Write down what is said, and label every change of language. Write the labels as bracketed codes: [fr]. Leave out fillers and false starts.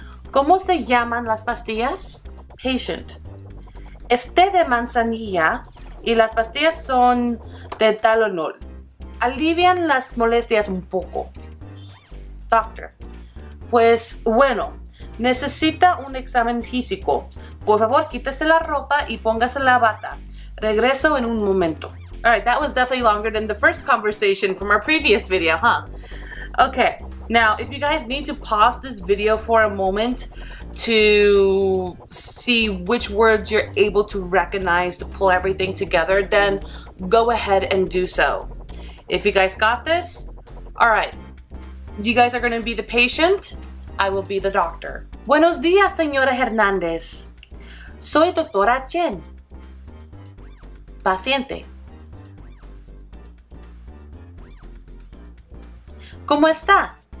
[es] ¿Cómo se llaman las pastillas? Patient. Es té de manzanilla y las pastillas son de Tylenol. Alivian las molestias un poco. Doctor. Pues bueno, necesita un examen físico. Por favor, quítese la ropa y póngase la bata. Regreso en un momento. [en] All right, that was definitely longer than the first conversation from our previous video, huh? Okay, now if you guys need to pause this video for a moment to see which words you're able to recognize to pull everything together, then go ahead and do so. If you guys got this, all right. You guys are going to be the patient. I will be the doctor. [es] Buenos días, señora Hernández. Soy doctora Chen. Paciente. ¿Cómo está?